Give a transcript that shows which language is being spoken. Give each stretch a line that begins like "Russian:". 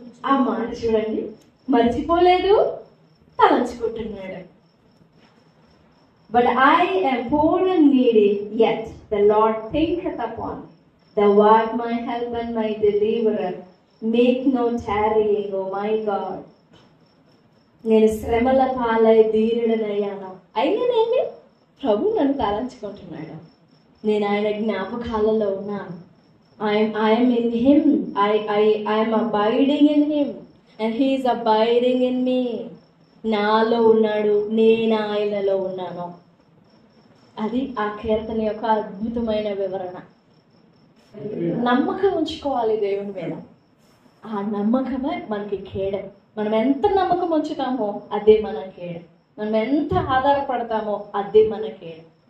Telugu: ఆ మాట చూడండి, మర్చిపోలేదు, తలంచుకుంటున్నాడు.
English: But I am poor and needy, yet the Lord thinketh upon me. Thou art my help and my deliverer. Make no tarrying, O my God.
Telugu: నేను శ్రమల పాలై దీనుడనయ్యాను, అయినానండి ప్రభు నన్ను తలంచుకుంటున్నాడు. నేను ఆయన జ్ఞాపకాలలో ఉన్నాను.
English: I am in him. I am abiding in him and he is abiding in me.
Telugu: నాలో ఉన్నాడు, నేను ఆయనలో ఉన్నాను. అది ఆ కీర్తన యొక్క అద్భుతమైన వివరణ. నమ్మకం ఉంచుకోవాలి దేవుని మీద. ఆ నమ్మకమే మనకి కేడం. మనం ఎంత నమ్మకం ఉంచుతామో అదే మన కేడం. మనం ఎంత ఆధారపడతామో అదే మన కేడం.